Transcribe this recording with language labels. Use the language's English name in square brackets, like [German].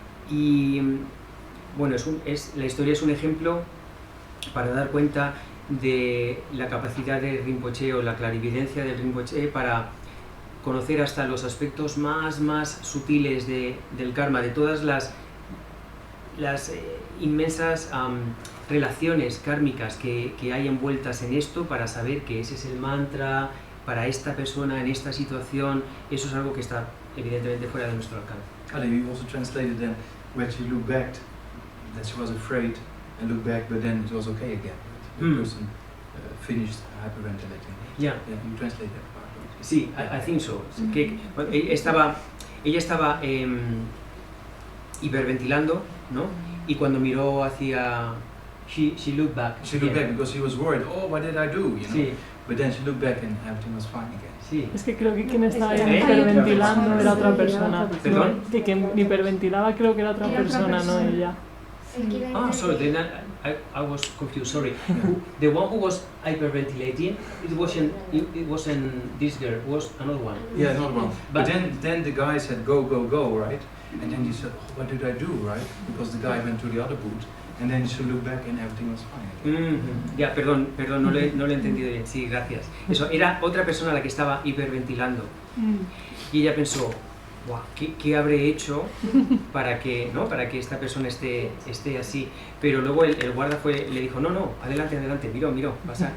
[Spanish] Y bueno, la historia es un ejemplo para dar cuenta de la capacidad de Rinpoche, o la clarividencia de Rinpoche, para conocer hasta los aspectos más sutiles del karma, de todas las inmensas relaciones kármicas que hay envueltas en esto, para saber que ese es el mantra para esta persona en esta situación. Eso es algo que está evidentemente fuera de nuestro alcance. [English] We also translated then, when she looked back, that she was afraid and looked back, but then it was okay again. The person finished hyperventilating. Yeah, you translate that part. Right? [Spanish] Sí, [English] I think so. [Spanish] Que ella estaba hiperventilando, ¿no? Y cuando miró hacia... [English] She looked back. She looked back because she was worried. Oh, what did I do? You know? [Spanish] Sí. [English] But then she looked back and everything was fine again. [Spanish] Sí. Es que creo que quien estaba hiperventilando era otra persona. ¿Perdón? Que quien hiperventilaba creo que era otra persona, no ella. [English] Ah, sorry, then I was confused, sorry. The one who was hyperventilating, it wasn't this girl, it was another one. Yeah, another one. But then the guy said, go, right? And then he said, oh, what did I do, right? Because the guy went to the other boot. And then she looked back and everything was fine. [Spanish] Ya, perdón, no lo he entendido bien. Sí, gracias. Eso, era otra persona la que estaba hiperventilando. Y ella pensó: wow, ¿qué habré hecho para que esta persona esté así? Pero luego el guarda le dijo: no, adelante, miró, pasa.